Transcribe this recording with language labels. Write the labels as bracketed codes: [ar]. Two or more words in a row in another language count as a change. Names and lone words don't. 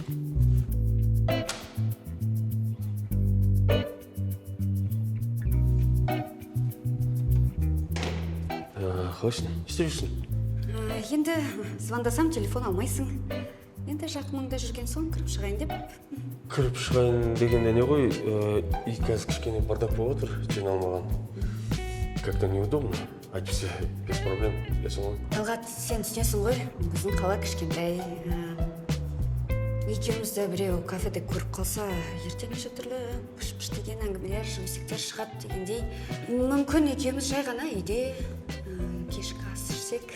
[kk] Қалайсың? Не істеп жүрсің? Енді звондасам телефон алмайсың. Енді жақыныңда жүрген соң кіріп шығайын деп. Кіріп шығайын дегенде не ғой, үй қазір кішкене бардак болып отыр, жиналмаған. [ru] Как-то неудобно. Әйтпесе, без проблем, [kk] білесің ғой. Талғат, сен түсінесің ғой, біздің қала кішкентай. Екеумізді біреу кафеде көріп қалса, ертең неше түрлі пыш-пыш деген әңгімелер, өсектер шығады дегендей. Мүмкін екеуміз жай ғана үйде кешкі ас ішсек.